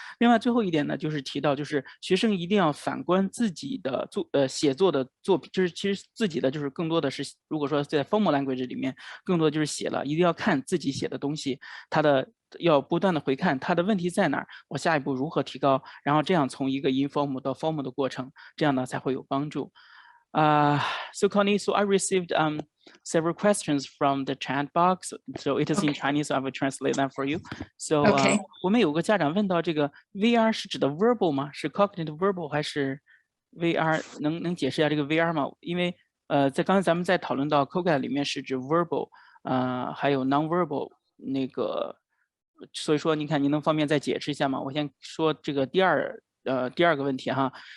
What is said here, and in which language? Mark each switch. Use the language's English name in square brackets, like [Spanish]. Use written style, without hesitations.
[Chinese] 另外最后一点呢，就是提到就是学生一定要反观自己的写作的作品，就是其实自己的就是更多的是，如果说在 formal language 里面，更多的就是写了，一定要看自己写的东西，它的要不断的回看它的问题在哪儿，我下一步如何提高，然后这样从一个 informal 到 formal 的过程，这样呢才会有帮助。 [English] So Connie, so I received several questions from the chat box. So it is in Chinese, so I will translate them for you. [Chinese] So 我们有个家长问到这个 VR 是指的 verbal 吗？是 cognitive verbal 还是 VR？能解释一下这个 VR 吗？因为在刚才咱们在讨论到 COGA 里面是指 verbal，还有 non-verbal 那个，所以说你看您能方便再解释一下吗？我先说这个第二个问题哈。